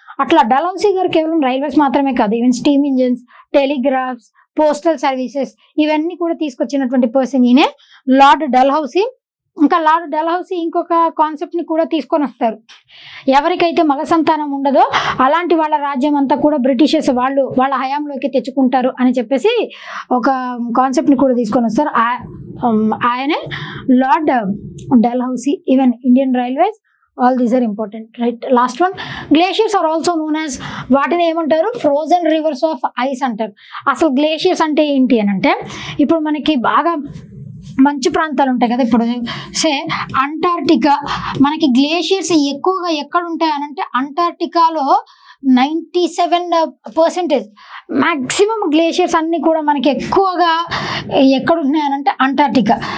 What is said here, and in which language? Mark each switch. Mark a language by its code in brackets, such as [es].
[te] అట్లా డల్హౌసీ గారు కేవలం రైల్వేస్ మాత్రమే కాదు, even steam engines, telegraphs, postal services ఇవన్నీ కూడా తీసుకొచ్చినటువంటి పర్సన్ ఈయనే లార్డ్ డల్హౌసీ. ఇంకా లార్డ్ డల్హౌసీ ఇంకొక కాన్సెప్ట్ ని కూడా తీసుకొని వస్తారు. ఎవరికైతే మగ సంతానం ఉండదో అలాంటి వాళ్ళ రాజ్యం అంతా కూడా బ్రిటిషర్స్ వాళ్ళ హయాంలోకి తెచ్చుకుంటారు అని చెప్పేసి ఒక కాన్సెప్ట్ ని కూడా తీసుకొని వస్తారు. ఆయనే lord Dalhousie. [en] Even Indian Railways, all these are important, right? Last one, glaciers are also known as, [te] వాటిని ఏమంటారు? [en] Frozen rivers of ice అంటారు. [te] అసలు గ్లేషియర్స్ అంటే ఏంటి అని అంటే, ఇప్పుడు మనకి బాగా మంచు ప్రాంతాలు ఉంటాయి కదా, ఇప్పుడు అంటార్టికా, మనకి గ్లేషియర్స్ ఎక్కువగా ఎక్కడ ఉంటాయి అనంటే అంటార్టికాలో 97% మ్యాక్సిమం గ్లేషియర్స్ అన్ని కూడా మనకి ఎక్కువగా ఎక్కడ ఉన్నాయనంటే అంటార్టికా.